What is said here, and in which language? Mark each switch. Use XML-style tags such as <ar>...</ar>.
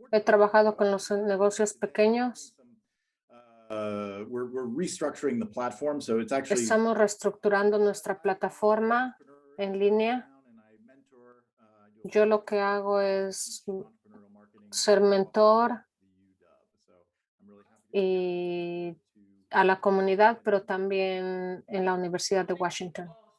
<es>He trabajado con los negocios pequeños.</es> <en>We're restructuring the platform, so it's actually.</en> <es>Estamos reestructurando nuestra plataforma en línea. Yo lo que hago es ser mentor y a la comunidad, pero también en la Universidad de Washington.</es>